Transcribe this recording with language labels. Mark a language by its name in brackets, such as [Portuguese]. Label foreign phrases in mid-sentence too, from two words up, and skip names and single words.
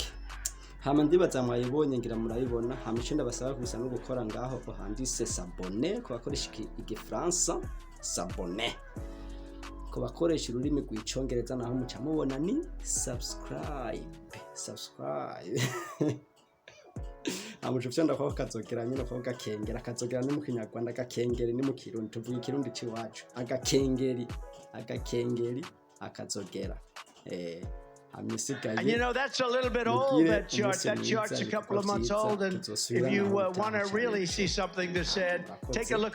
[Rundi] Hama ndibaza mwayibonye ngira murayibona. Hama icyo ndabasaba gusa no gukora ngaho handitse s'abonner ku bakoresha igifaransa, s'abonner ku bakoresha ururimi rw'icongereza naho muca mubona ni subscribe amuco vyanda ko kazogera nyine ko gakengera kazogera ni mu Kinyarwanda, gakengeri ni mu Kirundi, tuvuga Ikirundi ciwacu, agakengeri akazogera [English] And you know, that's a little bit old, that chart. That chart's a couple of months old, and if you want to really see something that said, take a look.